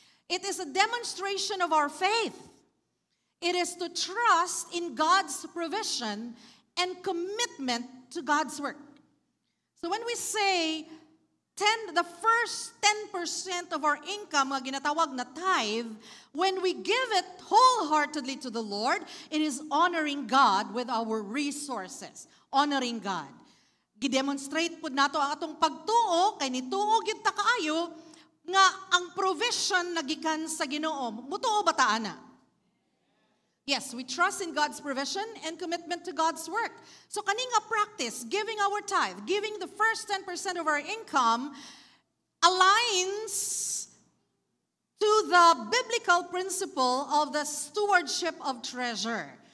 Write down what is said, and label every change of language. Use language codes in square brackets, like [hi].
[en] It is a demonstration of our faith. It is to trust in God's provision and commitment to God's work. So when we say the first 10% of our income, ginatawag na tithe, when we give it wholeheartedly to the Lord, it is honoring God with our resources. Honoring God. [ceb] Gidemonstrate po nato ang atong pagtuo, kay nituo gyud ta kaayo, nga ang provision nagikan sa Ginoo. Mutuo ba ta ana? [en] Yes, we trust in God's provision and commitment to God's work. So kaning nga practice, giving our tithe, giving the first 10% of our income, aligns to the biblical principle of the stewardship of treasure.